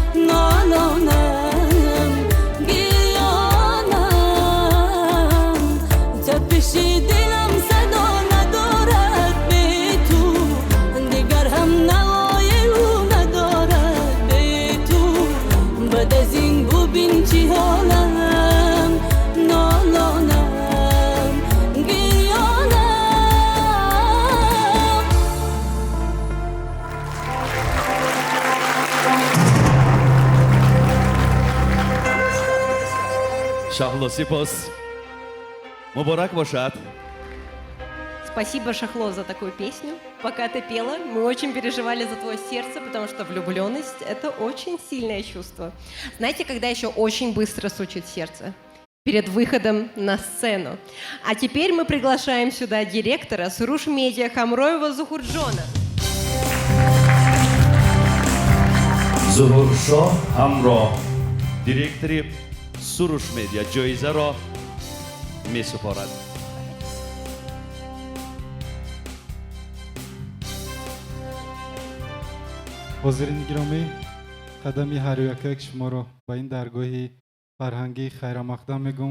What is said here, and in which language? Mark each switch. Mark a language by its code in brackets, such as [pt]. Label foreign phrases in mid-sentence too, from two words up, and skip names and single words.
[fa] نالانم گریانم تپشی دلم صدا ندارد به تو دیگر هم نوای او ندارد به تو بعد از این ببین چی حالم نالانم گریانم [tg] Шахло, сипос. Мубарак бошад. [ru] Спасибо, Шахло, за такую песню. Пока ты пела, мы очень переживали за твое сердце, потому что влюбленность – это очень сильное чувство. Знаете, когда еще очень быстро стучит сердце? Перед выходом на сцену. А теперь мы приглашаем сюда директора Суруш Медиа Хамроева Зухурджона. [tg] Зухуршо Хамро, директори Суруш Медиа, ҷоизаро месупорад. ҳозирини гиромӣ, қадами ҳар якак шуморо ба ин даргоҳи фарҳангии хайрамақдам мегӯм.